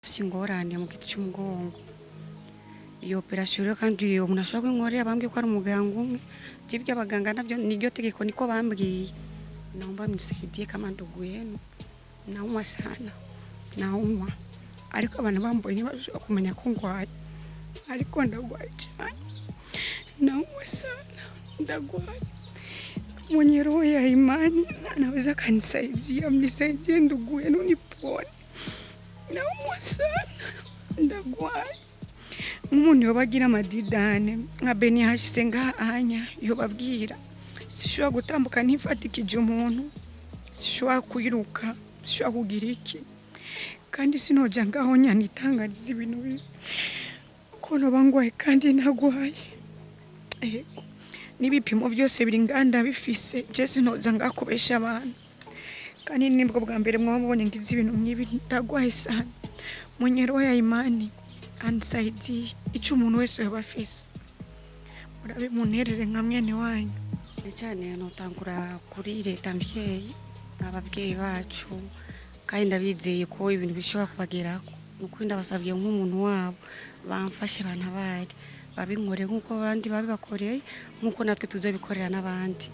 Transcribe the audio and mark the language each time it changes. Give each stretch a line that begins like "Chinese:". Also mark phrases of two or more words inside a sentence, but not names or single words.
Rundi: Ufise ingorane mu giti cy'umugongo. Iyo operation rero kandi iyo umuntu ashobora kwinkorera bambwiye ko ari umuganga umwe. Jivyo abaganga navyo niryo tegeko niko bambwiye.
Swahili: Naomba mnisaidie kama ndugu yenu. Naumwa sana. Naumwa.
Rundi: Ariko abantu bambonye bashobora kumenya ko ngwaye. Ariko ndagwaye cyane.
Swahili: Naumwa sana.
Rundi: Ndagwaye.
Swahili: Mwenye roho ya imani anaweza kanisaidia, mnisaidie ndugu yenu nipone. Naumwa sana.
Rundi: Ndagwaye. Umuntu yobagira amadidane nka beni hashise ngahanya yobabwira sishobora gutambuka ntifatikije umuntu, sishobora kwiruka, sishobora kugira iki kandi sinoja ngaho nyanitangariza ibintu bibi ko nobangwaye kandi ntagwaye. N'ibipimo byose biri nganda bifise je sinoza ngakubesha abantu kandi nibwo bwa mbere mwabonye ngize ibintu nk'ibi ndagwaye sana.
Swahili: Mwenye roho ya imani anisaidie
Rundi: icyo umuntu wese yabafise murabe munterere nka mwene wanyu cyane. Notangura kuri leta mbyeyi ababyeyi bacu kandi ndabizeye ko ibintu bishobora kubagerako. Nuko ndabasabye nk'umuntu wabo bamfashe bantabari babinkore nkuko abandi babibakoreye nkuko natwe tuzabikorera n'abandi.